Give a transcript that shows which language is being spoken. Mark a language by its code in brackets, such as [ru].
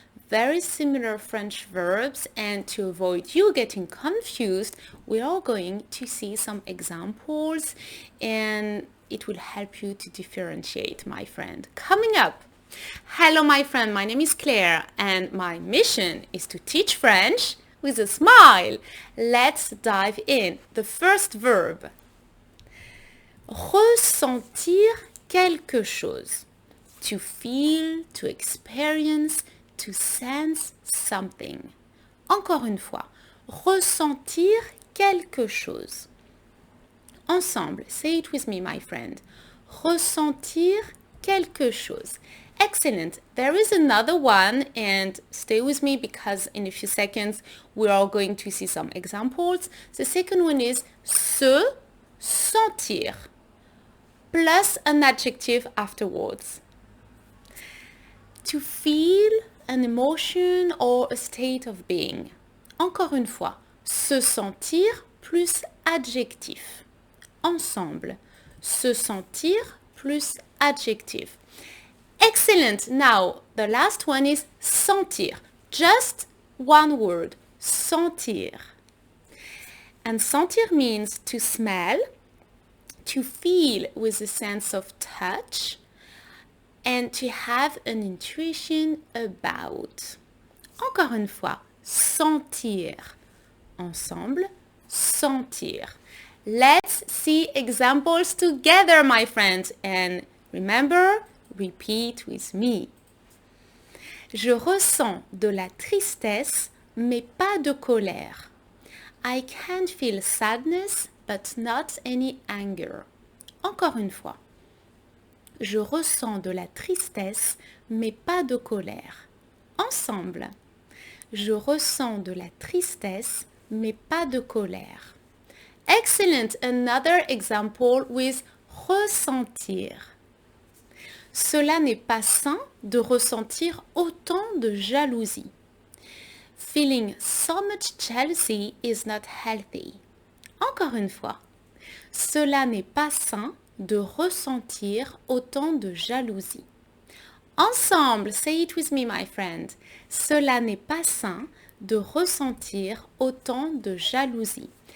[en] Very similar French verbs, and to avoid you getting confused, we are going to see some examples and it will help you to differentiate, my friend. Coming up, hello my friend, my name is Claire and my mission is to teach French with a smile. Let's dive in. The first verb. [fr] Ressentir quelque chose. [en] To feel, to experience, to sense something. [fr] Encore une fois, ressentir quelque chose. Ensemble, [en] say it with me, my friend. [fr] Ressentir quelque chose. Excellent. [en] There is another one, and stay with me because in a few seconds we are going to see some examples. The second one is se sentir, plus an adjective afterwards. To feel an emotion or a state of being. [fr] Encore une fois, se sentir plus adjectif. Ensemble, se sentir plus adjectif. Excellent. [en] Now, the last one is sentir. Just one word, sentir. And sentir means to smell, to feel with a sense of touch, and to have an intuition about. [fr] Encore une fois, sentir. Ensemble, sentir. [en] Let's see examples together, my friends. And remember, repeat with me. [fr] Je ressens de la tristesse, mais pas de colère. [en] I can feel sadness, but not any anger. [fr] Encore une fois. Je ressens de la tristesse, mais pas de colère. Ensemble. Je ressens de la tristesse, mais pas de colère. Excellent. [en] Another example with ressentir. [fr] Cela n'est pas sain de ressentir autant de jalousie. [en] Feeling so much jealousy is not healthy. [fr] Encore une fois. Cela n'est pas sain de ressentir autant de jalousie. Ensemble, [en] say it with me, my friend. [fr] Cela n'est pas sain de ressentir autant de jalousie.